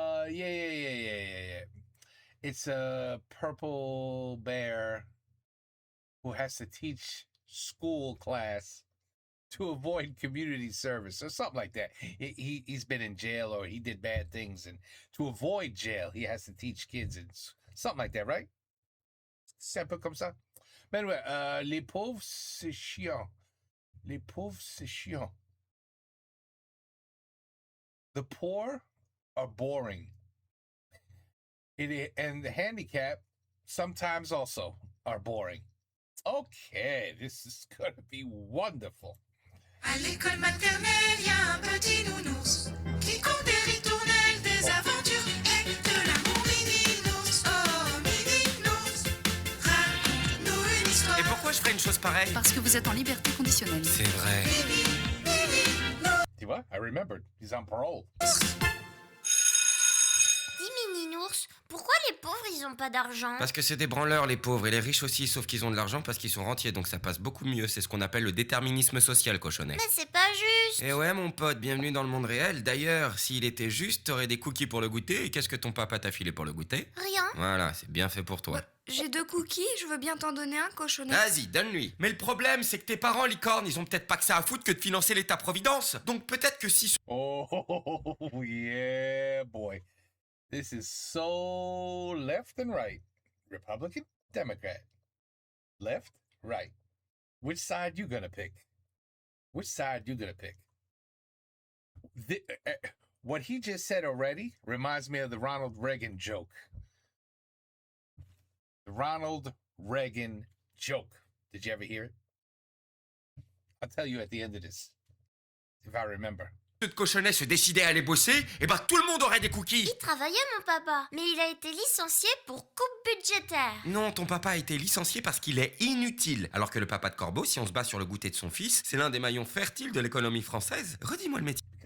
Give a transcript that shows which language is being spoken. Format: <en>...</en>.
<en>Yeah. It's a purple bear who has to teach school class to avoid community service or something like that. He's been in jail or he did bad things, and to avoid jail, he has to teach kids and something like that, right?</en> <fr>C'est un peu comme ça. Mais anyway, les pauvres, c'est chiant. Les pauvres, c'est chiant.</fr> <en>The poor are boring. And the handicap sometimes also are boring. Okay, this is going to be wonderful.</en> <fr>À l'école maternelle, y a un petit nounours qui compte des ritournelles, des aventures et de l'amour. MININOURS, oh MININOURS, raconte-nous une histoire. Et pourquoi je ferais une chose pareille? Parce que vous êtes en liberté conditionnelle. C'est vrai. MININOURS. Tu vois?</fr> <en>I remembered. He's on parole.</en> <fr>Dis MININOURS, pourquoi les pauvres ils ont pas d'argent? Parce que c'est des branleurs les pauvres, et les riches aussi, sauf qu'ils ont de l'argent parce qu'ils sont rentiers, donc ça passe beaucoup mieux. C'est ce qu'on appelle le déterminisme social, cochonnet. Mais c'est pas juste. Et ouais mon pote, bienvenue dans le monde réel. D'ailleurs, s'il était juste, t'aurais des cookies pour le goûter, et qu'est-ce que ton papa t'a filé pour le goûter? Rien. Voilà, c'est bien fait pour toi. J'ai 2 cookies, je veux bien t'en donner un, cochonnet. Vas-y, donne-lui. Mais le problème, c'est que tes parents, licorne, ils ont peut-être pas que ça à foutre que de financer l'État-providence. Donc peut-être que si...</fr> <en>Oh, yeah, boy. This is so left and right. Republican, Democrat. Left, right. Which side you gonna pick? Which side you gonna pick? What he just said already reminds me of the Ronald Reagan joke. The Ronald Reagan joke. Did you ever hear it? I'll tell you at the end of this, if I remember.</en> <fr>de cochonnets se décidaient à aller bosser, et bah tout le monde aurait des cookies. Il travaillait, mon papa, mais il a été licencié pour coupe budgétaire. Non, ton papa a été licencié parce qu'il est inutile. Alors que le papa de Corbeau, si on se base sur le goûter de son fils, c'est l'un des maillons fertiles de l'économie française. Redis-moi le métier.</fr>